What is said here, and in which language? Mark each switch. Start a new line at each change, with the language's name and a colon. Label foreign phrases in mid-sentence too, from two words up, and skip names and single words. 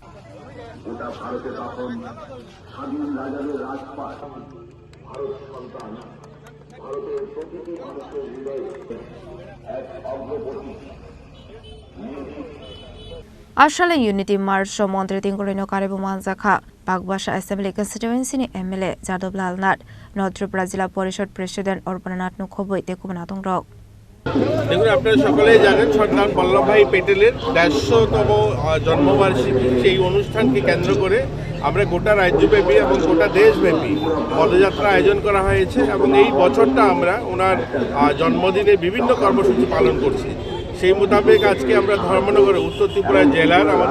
Kok Borok: Ashale
English: Unity March
Kok Borok: Mantri Tinko Karibu Manjakha Bagbasha
English: Assembly Constituency MLA
Kok Borok: Jadab Nath North Tripura Jila Porishod President Nath Khobwi Kubun Adongrok
Bangla: দেখুন আপনারা সকলেই জানেন সর্দার বল্লভভাই পেটেলের ১৫০তম জন্মবার্ষিকী সেই অনুষ্ঠানকে কেন্দ্র করে আমরা গোটা রাজ্যব্যাপী এবং গোটা দেশব্যাপী পদযাত্রা আয়োজন করা হয়েছে এবং এই বছরটা আমরা ওনার জন্মদিনে বিভিন্ন কর্মসূচি পালন করছি সেই মোতাবেক আজকে আমরা ধর্মনগরে উত্তর ত্রিপুরা জেলার আমাদের